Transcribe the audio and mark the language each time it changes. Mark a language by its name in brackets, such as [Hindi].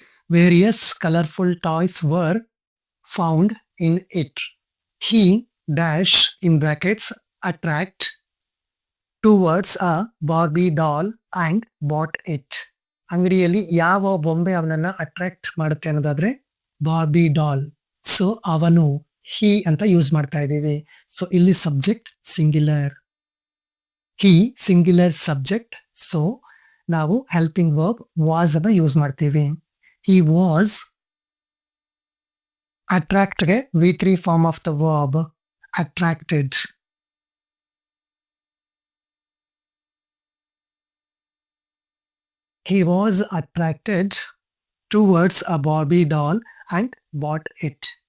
[English] Various colorful toys were found in it. He dash in brackets attract towards a Barbie doll and bought it. [Kannada] ಅಂಗಡಿಯಲ್ಲಿ ಯಾವ ಬೊಂಬೆ ಅವನನ್ನ attract ಮಾಡುತ್ತೆ ಅನ್ನೋದಾದ್ರೆ Barbie doll. So ಅವನು, ಹಿ ಅಂತ use ಮಾಡ್ತಾ ಇದ್ದೀವಿ. ಸೊ ಇಲ್ಲಿ ಸಬ್ಜೆಕ್ಟ್ ಸಿಂಗ್ಯುಲರ್, ಹಿ ಸಿಂಗ್ಯುಲರ್ ಸಬ್ಜೆಕ್ಟ್. ಸೊ ನಾವು ಹೆಲ್ಪಿಂಗ್ ವರ್ಬ್ ವಾಸ್ ಅನ್ನ ಯೂಸ್ ಮಾಡ್ತೀವಿ. [English] He was. Attract ಗೆ V3 form of the verb attracted. He was attracted towards a Barbie doll and bought it.